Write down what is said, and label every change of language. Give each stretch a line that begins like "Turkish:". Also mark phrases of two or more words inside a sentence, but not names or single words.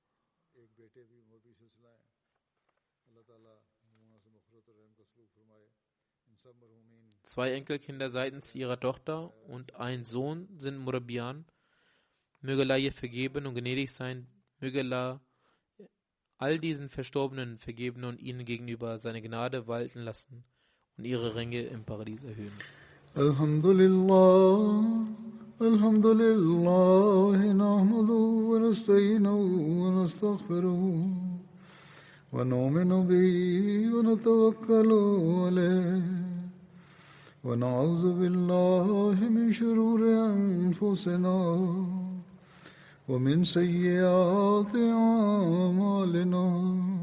German: 2 Enkelkinder seitens ihrer Tochter und ein Sohn sind Murabian. Möge Allah ihr vergeben und gnädig sein. Möge Allah all diesen Verstorbenen vergeben und ihnen gegenüber seine Gnade walten lassen und ihre Ränge im Paradies erhöhen.
Arabic: الحمد لله، الحمد لله، نحمده ونستعينه ونستغفره ونؤمن به ونتوكل عليه ونعوذ بالله من شرور أنفسنا ومن سيئات أعمالنا.